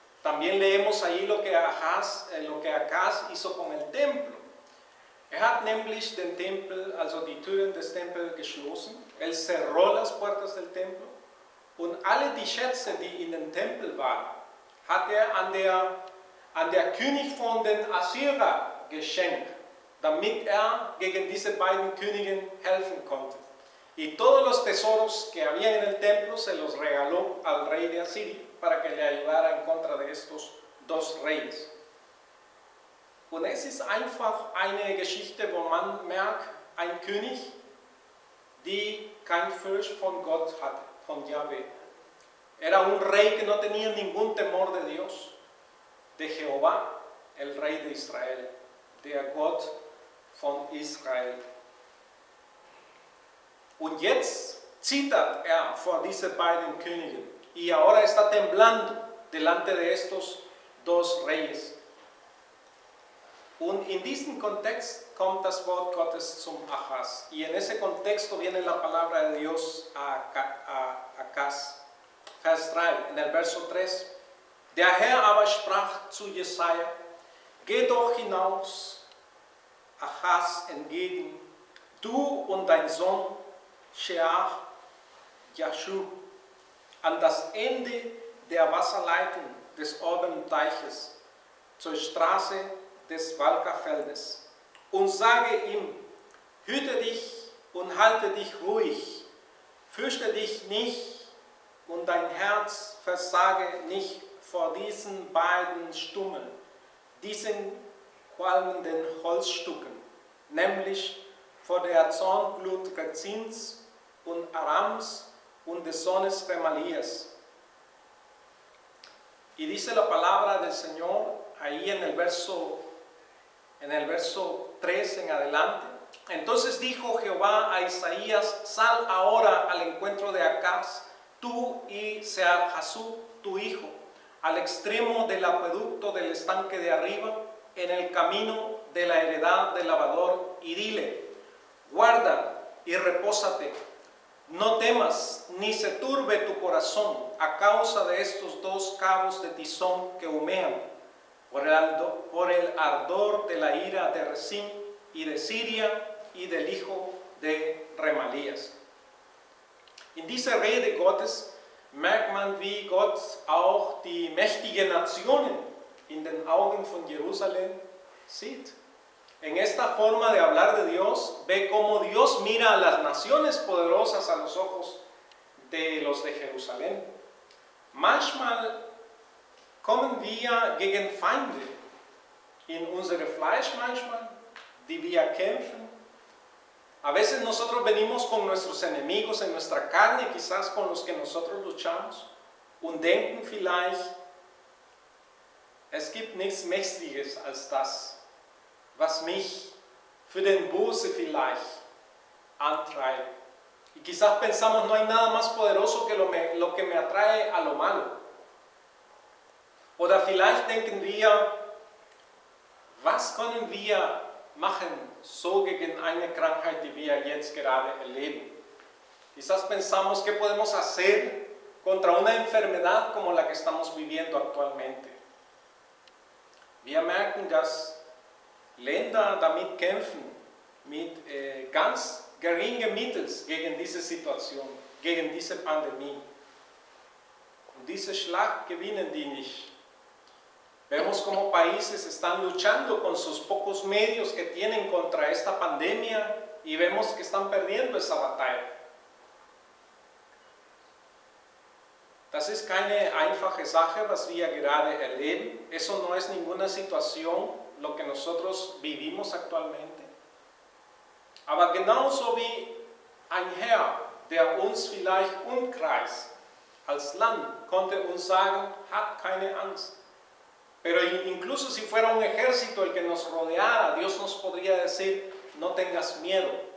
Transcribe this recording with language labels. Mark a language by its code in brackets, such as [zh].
[es] También leemos ahí lo que Acaz hizo con el templo. [de] Hat nämlich den Tempel, also die Türen des Tempels geschlossen. [es] Cerró las puertas del Templo [de] und alle die Schätze, die in dem Tempel waren, hat an der König von den Assyrern geschenkt, damit gegen diese beiden Königen helfen konnte. [es] Y todos los tesoros que había en el templo se los regaló al rey de Asiria para que le ayudara en contra de estos dos reyes. [de] Und es ist einfach eine Geschichte, wo man merkt, ein König, die kein Furcht von Gott hatte, von Yahweh. [es] Era un rey que no tenía ningún temor de Dios, de Jehová, el rey de Israel, [de] der Gott von Israel. Und jetzt zittert vor diesen beiden Königen [es] y ahora está temblando delante de estos dos reyes. [de] Und in diesem Kontext kommt das Wort Gottes zum Ahaz. [es] Y en ese contexto viene la palabra de Dios a Acaz. [de] Vers 3, [es] en el verso 3. [de] Der Herr aber sprach zu Jesaja: Geh doch hinaus, Ahaz entgegen, du und dein Sohn Sheach Yashub, an das Ende der Wasserleitung des oberen Teiches, zur Straße des Walkerfeldes, und sage ihm: Hüte dich und halte dich ruhig, fürchte dich nicht und dein Herz versage nicht vor diesen beiden Stummeln, diesen qualmenden Holzstücken, nämlich vor der Zornglut Rezins und Arams und des Sohnes Remalias. [es] Y dice la palabra del Señor ahí en el verso 3 en adelante. Entonces dijo Jehová a Isaías: Sal ahora al encuentro de Acaz, tú y Sear-Jasub, tu hijo, al extremo del acueducto del estanque de arriba, en el camino de la heredad del lavador, y dile: Guarda y repósate, no temas ni se turbe tu corazón a causa de estos dos cabos de tizón que humean por el ardor de la ira de Rezín y de Siria y del hijo de Remalías. [de] In dieser Rede Gottes merkt man, wie Gott auch die mächtigen Nationen in den Augen von Jerusalem sieht. [es] En esta forma de hablar de Dios, ve cómo Dios mira a las naciones poderosas a los ojos de los de Jerusalén. [de] Manchmal kommen wir gegen Feinde in unsere Fleisch, die wir kämpfen. [es] A veces nosotros venimos con nuestros enemigos en nuestra carne, quizás con los que nosotros luchamos, [de] und denken vielleicht, es gibt nichts Mächtiges als das, was mich für den Böse vielleicht antreibt. [es] Y quizás pensamos, no hay nada más poderoso que lo que me atrae a lo malo. [de] Oder vielleicht denken wir, was können wir machen so gegen eine Krankheit, die wir jetzt gerade erleben? [es] Quizás pensamos, ¿qué podemos hacer contra una enfermedad como la que estamos viviendo actualmente? [de] Wir merken, dass Länder damit kämpfen, mit ganz geringen Mitteln gegen diese Situation, gegen diese Pandemie. Und diese Schlacht gewinnen die nicht. [es] Vemos como países están luchando con sus pocos medios que tienen contra esta pandemia y vemos que están perdiendo esa batalla. [de] Das ist keine einfache Sache, was wir gerade erleben. [es] Eso no es ninguna situación, lo que nosotros vivimos actualmente. [de] Aber genauso wie ein Herr, der uns vielleicht umkreist als Land, konnte uns sagen, hat keine Angst. [es] Pero incluso si fuera un ejército el que nos rodeara, Dios nos podría decir, no tengas miedo.